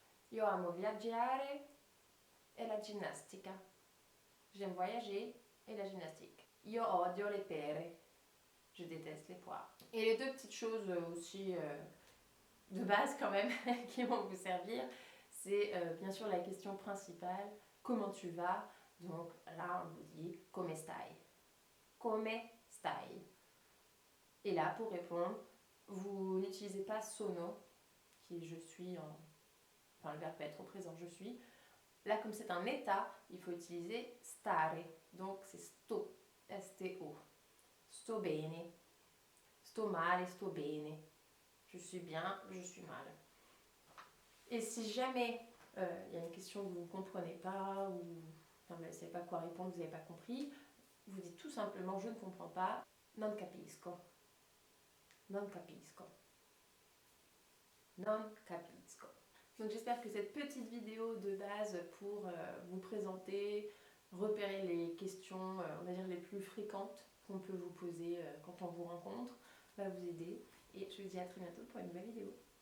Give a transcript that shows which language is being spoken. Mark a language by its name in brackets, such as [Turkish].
[Italian] Io amo viaggiare e la ginnastica. [French] J'aime voyager et la gymnastique. [Italian] Io odio le pere. [French] Je déteste les poires. Et les deux petites choses aussi de base quand même qui vont vous servir, c'est bien sûr la question principale, comment tu vas? Donc là on vous dit come stai? Come stai? Et là pour répondre, vous n'utilisez pas sono, qui est je suis enfin le verbe peut être au présent je suis. Là comme c'est un état, il faut utiliser stare, donc c'est sto, S-T-O. [Italian] Sto bene, sto male, sto bene. [French] Je suis bien, je suis mal. Et si jamais il y a une question que vous ne comprenez pas ou enfin, vous ne savez pas quoi répondre, vous n'avez pas compris, vous dites tout simplement je ne comprends pas, [Italian] non capisco. Non capisco. Non capisco. [French] Donc j'espère que cette petite vidéo de base pour vous présenter, repérer les questions, on va dire les plus fréquentes qu'on peut vous poser quand on vous rencontre, va vous aider. Et je vous dis à très bientôt pour une nouvelle vidéo.